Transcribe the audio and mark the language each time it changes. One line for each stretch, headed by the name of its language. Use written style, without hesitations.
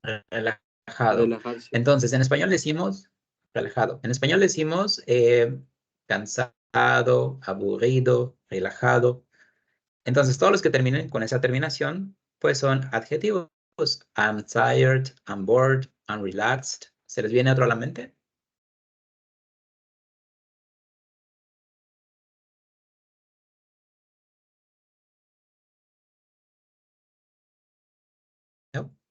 Spanish: relajado. Relajarse. Entonces, en español decimos relajado. En español decimos cansado, aburrido, relajado. Entonces, todos los que terminen con esa terminación, pues son adjetivos.
English: I'm tired, I'm bored, I'm relaxed.
Spanish: ¿Se les viene otro a la mente? ¿No?